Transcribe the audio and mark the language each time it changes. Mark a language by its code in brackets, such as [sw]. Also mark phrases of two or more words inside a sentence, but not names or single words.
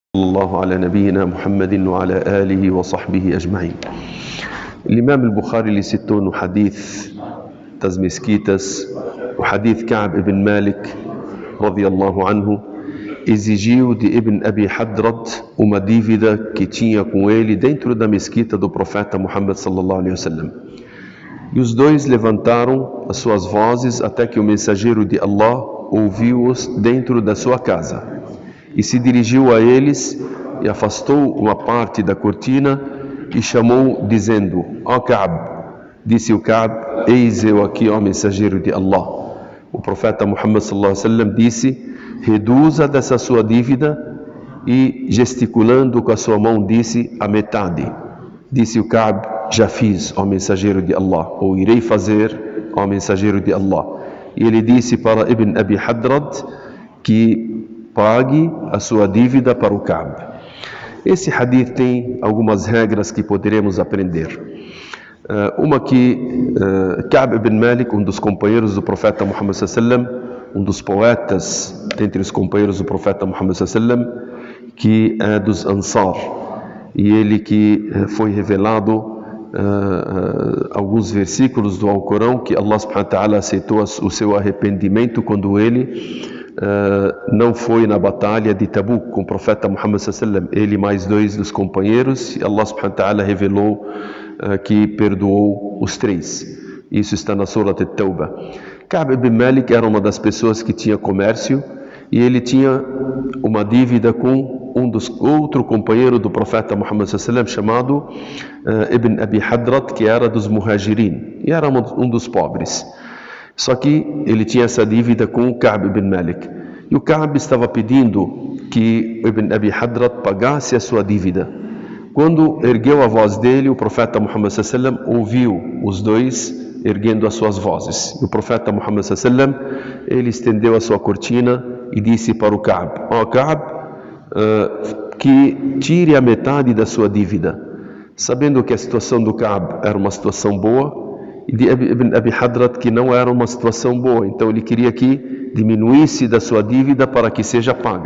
[ar] الله على نبينا محمد وعلى آله وصحبه أجمعين. الإمام البخاري اللي [pt] citou no hadith das mesquitas, o hadith Ka'b ibn Malik [ar] رضي الله عنه, [pt] exigiu de Ibn Abi Hadrat uma dívida que tinha com ele dentro da mesquita do profeta Muhammad [ar] صلى الله عليه وسلم. [pt] E os dois levantaram as suas vozes até que o mensageiro de Allah ouviu-os dentro da sua casa. E se dirigiu a eles e afastou uma parte da cortina e chamou, dizendo: ó Ka'b, disse o Ka'b, eis eu aqui, ó mensageiro de Allah. O profeta Muhammad [ar] صلى الله عليه وسلم [pt] disse: reduza dessa sua dívida, e gesticulando com a sua mão disse: a metade. Disse o Ka'b: já fiz, ó mensageiro de Allah, ou irei fazer, ó mensageiro de Allah. E ele disse para Ibn Abi Hadrat que pague a sua dívida para o Ka'b. Esse hadith tem algumas regras que poderemos aprender. Uma que Ka'b ibn Malik, um dos companheiros do profeta Muhammad [ar] صلى الله عليه وسلم, [pt] um dos poetas dentre os companheiros do profeta Muhammad [ar] صلى الله عليه وسلم, [pt] que é dos Ansar, e ele que foi revelado alguns versículos do Alcorão que Allah [ar] سبحانه وتعالى [pt] aceitou o seu arrependimento quando ele não foi na batalha de Tabuk com o profeta Muhammad [ar] صلى الله عليه وسلم, [pt] ele mais dois dos companheiros, e Allah [ar] سبحانه وتعالى [pt] revelou que perdoou os três. Isso está na Surah At-Tawbah. Ka'b ibn Malik era uma das pessoas que tinha comércio, e ele tinha uma dívida com outro companheiro do profeta Muhammad [ar] صلى الله عليه وسلم, [pt] chamado Ibn Abi Hadrat, que era dos Muhajirin, e era um dos pobres. Só que ele tinha essa dívida com o Ka'b ibn Malik. E o Ka'b estava pedindo que Ibn Abi Hadrat pagasse a sua dívida. Quando ergueu a voz dele, o profeta Muhammad [ar] صلى الله عليه وسلم [pt] ouviu os dois erguendo as suas vozes. E o profeta Muhammad [ar] صلى الله عليه وسلم, [pt] ele estendeu a sua cortina e disse para o Ka'b: ó Ka'b, que tire a metade da sua dívida. Sabendo que a situação do Ka'b era uma situação boa, e de Ibn Abi Hadrat que não era uma situação boa, então ele queria que diminuísse da sua dívida para que seja paga.